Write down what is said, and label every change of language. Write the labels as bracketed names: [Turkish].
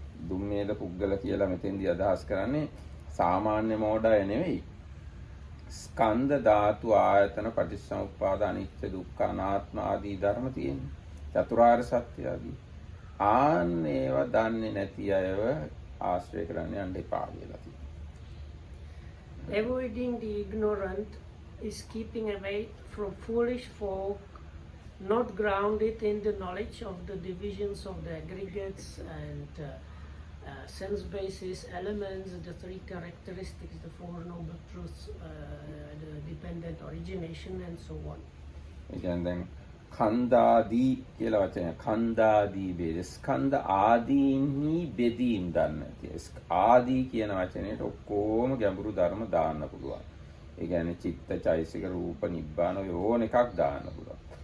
[Sinhala] දුම්මේද පුද්ගල කියලා මෙතෙන්දී අදහස් කරන්නේ සාමාන්‍ය මෝඩය නෙවෙයි. ස්කන්ධ ධාතු ආයතන පටිච්චසමුප්පාද අනිත්‍ය දුක්ඛ අනාත්ම ආදී ධර්ම තියෙනවා. චතුරාර්ය සත්‍ය ආදී. ඒවා දන්නේ නැති අයව ආශ්‍රය කරන්න යන්න එපා කියලා තියෙනවා. [English] Avoiding the ignorant is keeping away from foolish folk, not grounded in the knowledge of the divisions of the aggregates and sense basis elements, the three characteristics, the four noble truths, the dependent origination and so on. Again, then [Sinhala] කන්දාදී කියලා වචනය කන්දාදී බෙද ස්කන්ධ ආදීන්හි බෙදීම් ගන්න. ආදී කියන වචනයට ඔක්කොම ගැඹුරු ධර්ම දාන්න පුළුවන්. ඒ කියන්නේ චිත්ත, චෛසික, රූප, නිබ්බාන ඕන එකක් දාන්න පුළුවන්.